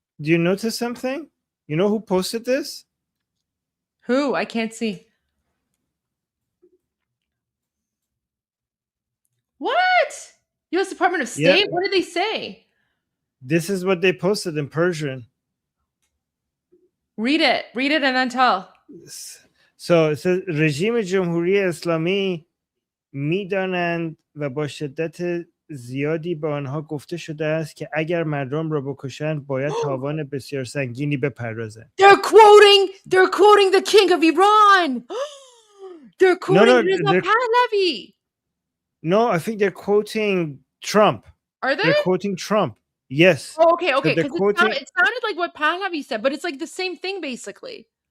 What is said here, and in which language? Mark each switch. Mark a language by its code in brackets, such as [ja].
[en] Do you notice something? You know who posted this? Who? I can't see. What? U.S. Department of State? Yeah. What did they say? This is what they posted in Persian. Read it and then tell. So it says [fa] رژیم جمهوری اسلامی میدانند و با شدت زیادی به آنها گفته شده است که اگر مردم را بکشند باید تاوان بسیار سنگینی بپردازند. [en] They're quoting the king of Iran. They're quoting Reza Pahlavi. No, I think they're quoting Trump. Are they? They're quoting Trump. Yes. Oh, okay. So Because it sounded like what Pahlavi said, but it's like the same thing basically.